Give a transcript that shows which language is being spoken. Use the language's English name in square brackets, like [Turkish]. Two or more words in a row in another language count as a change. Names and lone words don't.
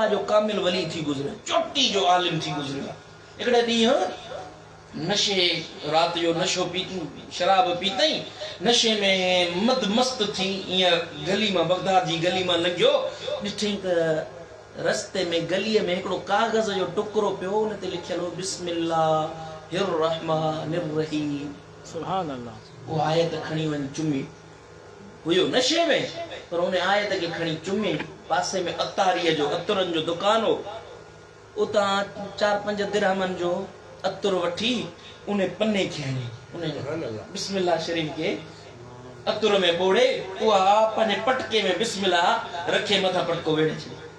[Sindhi] जो कामिल वली थी गुज़रियो चोटी जो आलिम थी गुज़रियो हिकिड़े ॾींहुं नशे राति जो नशो पीती शराब पीतई नशे में मद मस्त थी ईअं गली मां बगदाद जी गली मां लंघियो ॾिठई त रस्ते में गलीअ में हिकिड़ो कागज़ जो टुकड़ो पियो उन ते लिखियल हो [Arabic] بسم الله الرحمن الرحيم سبحان الله [Sindhi] वो आयत खणी वञ चुमी हुयो नशे में, पर उन आयत खे खणी चुमे, पासे में अतारीअ जो अतरनि जो दुकान हो, उतां 4-5 दिरहमनि जो अतर वठी उन पन्ने खे हणी, उन बिस्मिल्लाह शरीफ के अतर में बोड़े, उहा पंहिंजे पटके में बिस्मिल्लाह रखे मथा पटको वेड़े छॾे।